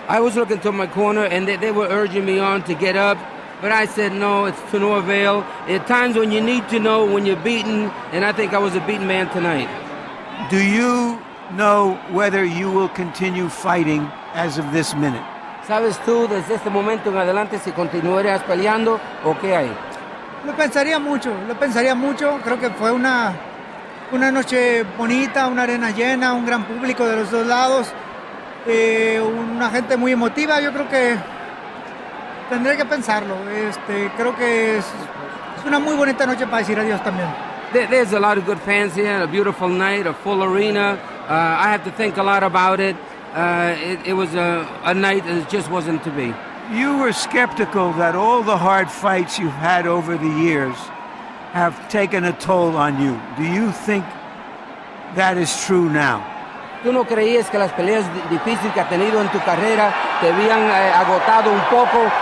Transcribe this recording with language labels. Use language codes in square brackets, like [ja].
[en] I was looking to my corner, and they were urging me on to get up. But I said, no, it's to no avail. At times when you need to know when you're beaten, and I think I was a beaten man tonight. Do you know whether you will continue fighting as of this minute? [es] ¿Sabes tú desde este momento en adelante si continuarías peleando o qué hay? Lo pensaría mucho. Creo que fue una noche bonita, una arena llena, un gran público de los dos lados, una gente muy emotiva. Yo creo que tendré que pensarlo. Creo que es una muy bonita noche para decir adiós también. [en] There's a lot of good fans here, a beautiful night, a full arena. I have to think a lot about it. It was a night that just wasn't to be. You were skeptical that all the hard fights you've had over the years have taken a toll on you. Do you think that is true now? [es] ¿Tú no creías que las peleas difíciles que has tenido en tu carrera te habían agotado un poco?